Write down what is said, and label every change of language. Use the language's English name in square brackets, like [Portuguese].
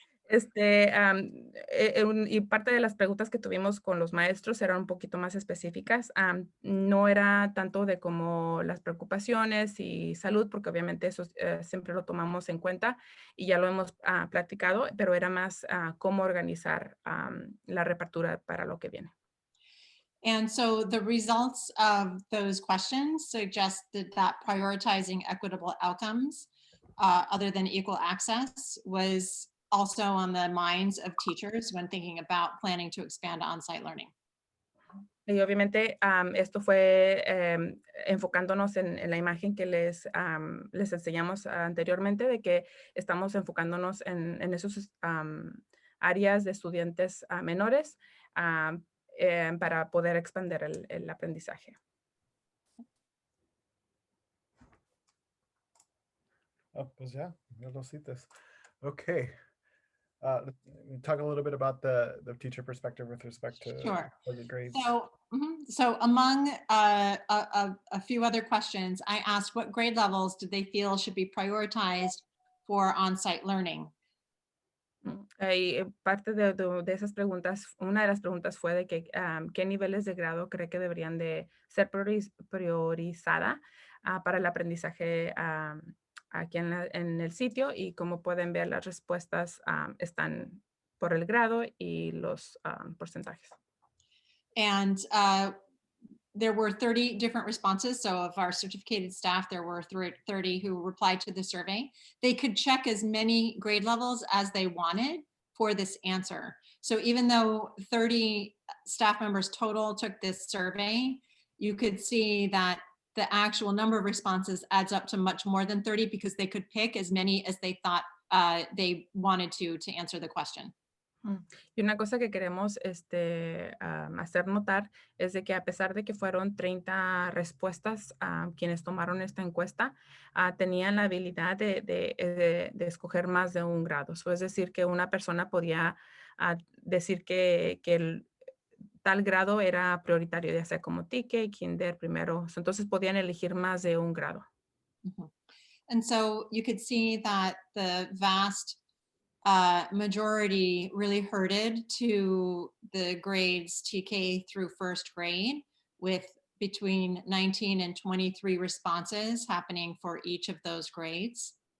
[Spanish] Y parte de las preguntas que tuvimos con los maestros eran un poquito más específicas. No era tanto de como las preocupaciones y salud, porque obviamente eso siempre lo tomamos en cuenta y ya lo hemos platicado, pero era más cómo organizar la reapertura para lo que viene. [English] And so the results of those questions suggested that prioritizing equitable outcomes other than equal access was also on the minds of teachers when thinking about planning to expand on-site learning. [Spanish] Y obviamente esto fue enfocándonos en la imagen que les enseñamos anteriormente de que estamos enfocándonos en esos áreas de estudiantes menores para poder expandir el aprendizaje. Oh, pues ya lo citas. Okay. [English] Talk a little bit about the teacher perspective with respect to Sure. the grades. So among a few other questions, I asked what grade levels did they feel should be prioritized for on-site learning? [Spanish] Y parte de esas preguntas, una de las preguntas fue de que qué niveles de grado cree que deberían de ser priorizada para el aprendizaje aquí en el sitio, y como pueden ver las respuestas están por el grado y los porcentajes. [English] And there were 30 different responses. So of our certificated staff, there were 30 who replied to the survey. They could check as many grade levels as they wanted for this answer. So even though 30 staff members total took this survey, you could see that the actual number of responses adds up to much more than 30 because they could pick as many as they thought they wanted to answer the question. [Spanish] Y una cosa que queremos hacer notar es de que a pesar de que fueron 30 respuestas quienes tomaron esta encuesta, tenían la habilidad de escoger más de un grado. So, es decir, que una persona podía decir que el tal grado era prioritario, ya sea como TK, Kinder, primero. So, entonces podían elegir más de un grado. Mm-hmm. [English] And so you could see that the vast majority really herded to the grades TK through first grade, with between 19 and 23 responses happening for each of those grades.